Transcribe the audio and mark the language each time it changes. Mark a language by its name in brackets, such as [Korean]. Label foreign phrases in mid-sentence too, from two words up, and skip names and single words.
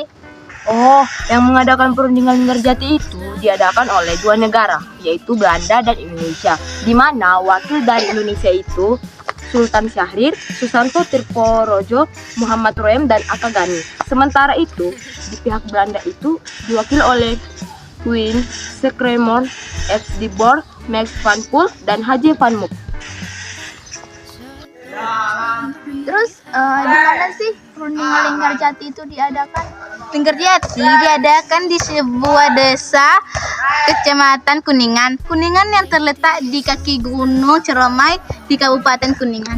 [Indonesian] Oh, yang mengadakan perundingan Linggarjati itu diadakan oleh 2 negara, yaitu Belanda dan Indonesia, di mana wakil dari Indonesia itu Sultan Syahrir, Susanto Tirtorojo, Muhammad Roem, dan Aka Gani. Sementara itu, di pihak Belanda itu diwakili oleh Queen Scremon, F. de Boer, Max van Poel, dan Haji van Mook. Terus di mana sih perundingan Linggarjati itu diadakan? Linggarjati diadakan di sebuah desa Kecamatan Kuningan. Kuningan yang terletak di kaki Gunung Ciremai di Kabupaten Kuningan.